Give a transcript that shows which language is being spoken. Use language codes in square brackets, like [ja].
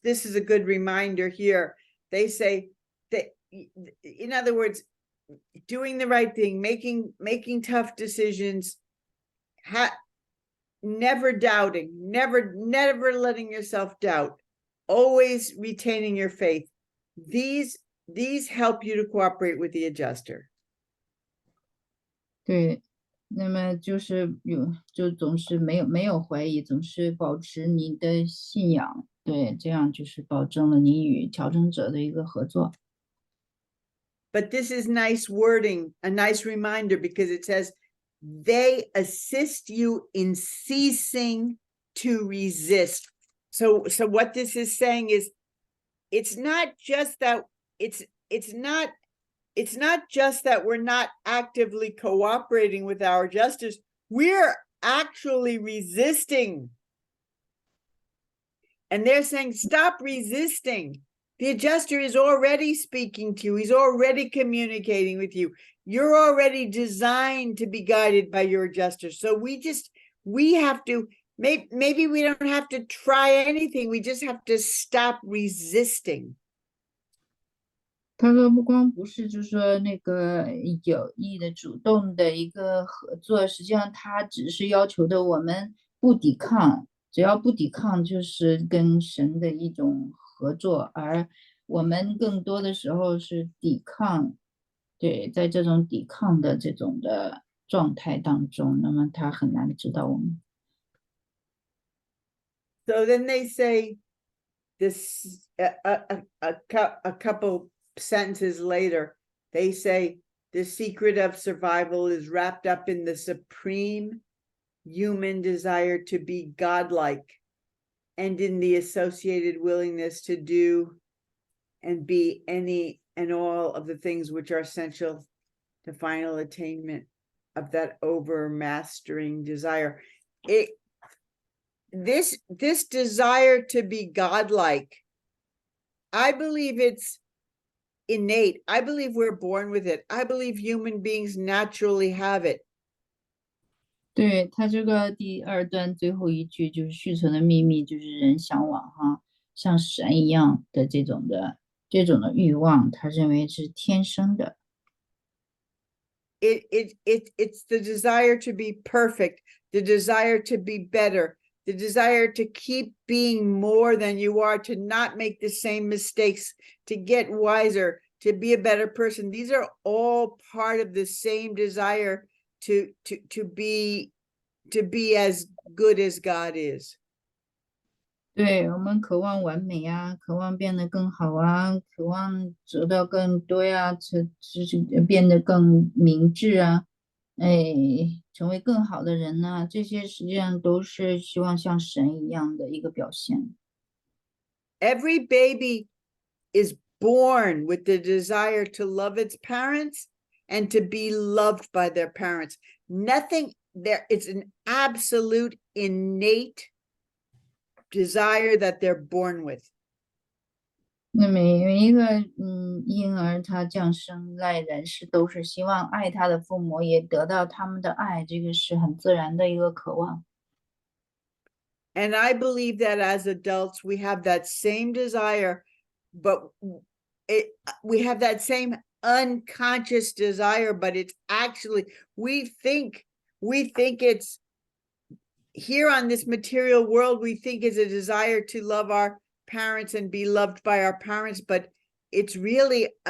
[en] This is a good reminder here. They say that, in other words, doing the right thing, making tough decisions, never doubting, never letting yourself doubt, always retaining your faith. These help you to cooperate with the adjuster. [zh] 对，那么就是就总是没有怀疑，总是保持你的信仰，对，这样就是保证了你与调整者的一个合作。 [en] But this is nice wording, a nice reminder, because it says they assist you in ceasing to resist. So what this is saying is, it's not just that it's not just that we're not actively cooperating with our adjusters, we're actually resisting. And they're saying, stop resisting. The adjuster is already speaking to you. He's already communicating with you. You're already designed to be guided by your adjuster. So we have to, maybe we don't have to try anything. We just have to stop resisting. [zh] 他说不光不是就是说那个有意的主动的一个合作，实际上他只是要求的我们不抵抗，只要不抵抗就是跟神的一种合作，而我们更多的时候是抵抗，对，在这种抵抗的这种的状态当中，那么他很难指导我们。 [en] So then they say this a couple sentences later, they say the secret of survival is wrapped up in the supreme human desire to be godlike and in the associated willingness to do and be any and all of the things which are essential to final attainment of that overmastering desire. This desire to be godlike, I believe it's innate. I believe we're born with it. I believe human beings naturally have it. [zh] 对，他这个第二段最后一句就是续存的秘密，就是人向往像神一样的这种的欲望，他认为是天生的。 [en] It's the desire to be perfect, the desire to be better, the desire to keep being more than you are, to not make the same mistakes, to get wiser, to be a better person. These are all part of the same desire to be as good as God is. [zh] 对，我们渴望完美啊，渴望变得更好啊，渴望得到更多呀，变得更明智啊，成为更好的人呢，这些实际上都是希望像神一样的一个表现。 [en] Every baby is born with the desire to love its parents and to be loved by their parents. nothing there. It's an absolute innate desire that they're born with. [zh] 那每一个婴儿他降生来人世都是希望爱他的父母，也得到他们的爱，这个是很自然的一个渴望。 [en] And I believe that as adults, we have that same desire, but we have that same unconscious desire, but it's actually, we think it's here on this material world, we think it's a desire to love our parents and be loved by our parents, but it's really